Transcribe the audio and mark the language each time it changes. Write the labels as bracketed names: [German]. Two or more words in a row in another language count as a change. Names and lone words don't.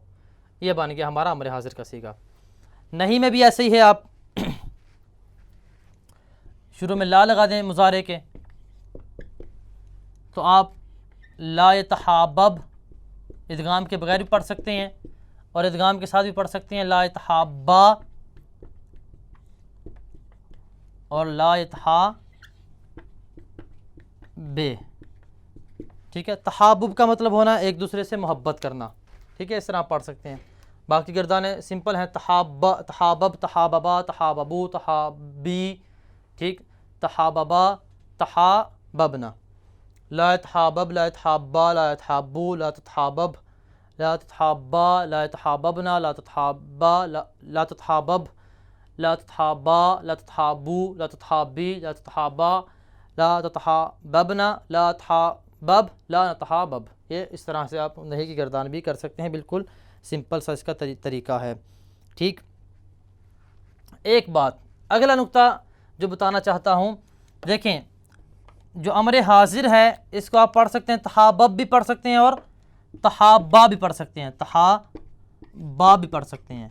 [Hindi] ये बन गया हमारा अमर हाजिर का सीगा। नहीं में भी ऐसे ही है, आप शुरू में ला लगा दें मुज़ारे के, तो आप [Arabic] لا يتحابب [Hindi] इदगाम के बगैर भी पढ़ सकते हैं, और इदगाम के साथ भी पढ़ सकते हैं, [Arabic] لا يتحابَّ [Hindi] और [Arabic] لا يتحابِّ, [Hindi] ठीक है। तहाबुब का मतलब होना एक दूसरे से मोहब्बत करना, ठीक है, इस तरह आप पढ़ सकते हैं। बाकी गिरदाने सिंपल हैं, तहाबा, [Arabic] تحابب، تحاببا، تحاببوا، تحابي, [Hindi] ठीक। [Arabic] تحاببا، تحاببنا، لا يتحابب، لا يتحابّ، لا يتحابّوا، لا تتحابب، لا تتحابّ، لا يتحاببن، لا تتحابّ، لا تتحابب، لا تتحابّ، لا تتحابّوا، لا تتحابّي، لا تتحابّا، لا تتحاببن، لا تحابب، لا تحابب. [Hindi] ये इस तरह से आप नहीं की गर्दान भी कर सकते हैं, बिल्कुल सिंपल सा इसका तरीका है, ठीक। एक बात, अगला नुक्ता जो बताना चाहता हूँ, देखें जो अमर हाजिर है इसको आप पढ़ सकते हैं, तहाबब भी पढ़ सकते हैं और तहाबा भी पढ़ सकते हैं, तहाबा भी पढ़ सकते हैं।